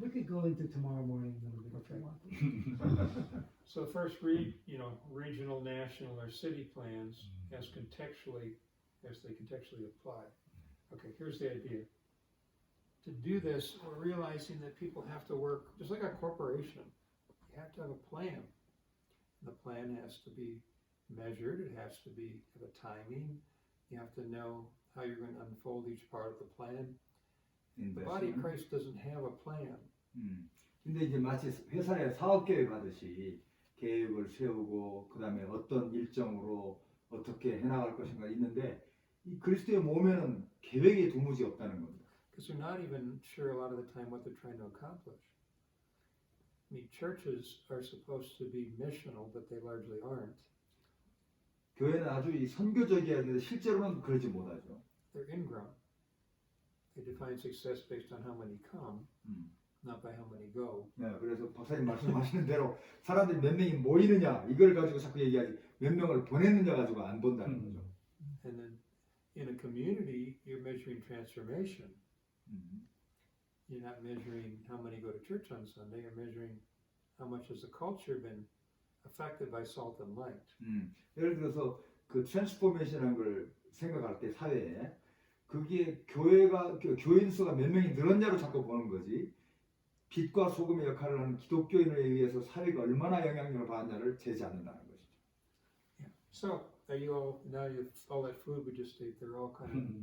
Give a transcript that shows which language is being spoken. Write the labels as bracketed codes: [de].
[en] We could go into tomorrow morning a little bit if you want. So first read, regional, national, or city plans as they contextually apply. Okay, here's the idea. To do this, we're realizing that people have to work, just like a corporation. You have to have a plan. The plan has to be measured, it has to have a timing. You have to know how you're going to unfold each part of the plan. The body of Christ doesn't have a plan. [ko] 근데 이제 마치 회사에 사업 계획 하듯이 계획을 세우고 그다음에 어떤 일정으로 어떻게 해나갈 것인가 있는데 이 그리스도의 몸에는 계획이 도무지 없다는 겁니다. [en] Because they're not even sure a lot of the time what they're trying to accomplish. I mean, churches are supposed to be missional, but they largely aren't. [ko] 교회는 아주 이 선교적이어야 되는데 실제로는 그러지 못하죠. [en] They're ingrown. They define success based on how many come, not by how many go. [ko] 네, 그래서 박사님 말씀하시는 대로 사람들이 몇 명이 모이느냐 이걸 가지고 자꾸 얘기하지 몇 명을 보냈느냐 가지고 안 본다는 거죠. [en] And then in a community, you're measuring transformation. You're not measuring how many go to church on Sunday. You're measuring how much has the culture been affected by salt and light. [ko] 예를 들어서 그 트랜스포메이션이라는 걸 생각할 때 사회에 그게 교인 수가 몇 명이 늘었냐로 자꾸 보는 거지 빛과 소금의 역할을 하는 기독교인에 의해서 사회가 얼마나 영향력을 받았냐를 재지 않는다는 것이죠. [en] Yeah. So all that food we just ate, they're all kind of